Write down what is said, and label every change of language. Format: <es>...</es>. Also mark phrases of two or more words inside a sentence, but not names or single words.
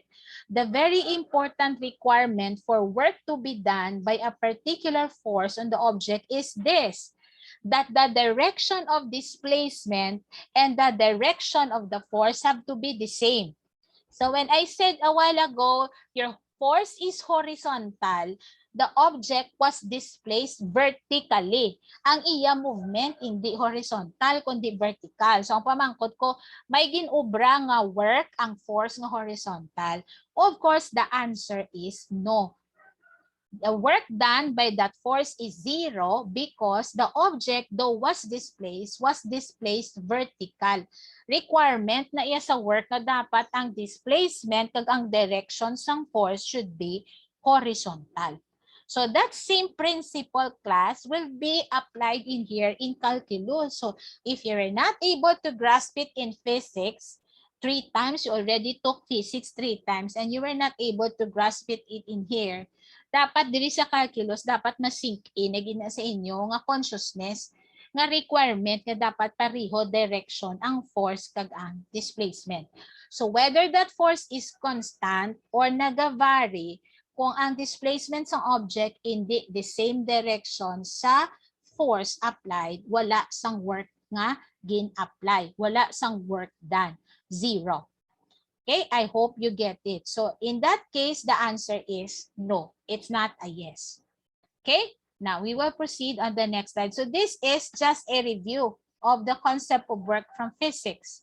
<en>The very important requirement for work to be done by a particular force on the object is this, that the direction of displacement and the direction of the force have to be the same. So when I said a while ago, your force is horizontal, the object was displaced vertically.</en> <hil>Ang iya movement hindi horizontal kundi vertical. So ang pamangkot ko, may ginubra nga work ang force nga horizontal.</hil> <en>Of course, the answer is no. The work done by that force is zero because the object, though was displaced vertical.</en> <hil>Requirement na iya sa work na dapat ang displacement kag ang direction sang force</hil> <en>should be horizontal. So that same principle, class, will be applied in here in calculus. So if you're not able to grasp it in physics, 3 times, you already took physics 3 times and you were not able to grasp it in here,</en> <hil>dapat diri sa calculus, dapat ma-sink in na gina sa inyo nga consciousness nga requirement nga dapat pareho direction ang force kag ang displacement.</hil> <en>So whether that force is constant or</en> <hil>nagavary, kung ang displacement ng object hindi</hil> <en>the same direction</en> <hil>sa</hil> <en>force applied,</en> <hil>wala sang work nga gin-apply, wala sang</hil> <en>work done, zero. Okay, I hope you get it. So in that case, the answer is no. It's not a yes. Okay, now we will proceed on the next slide. So this is just a review of the concept of work from physics.</en>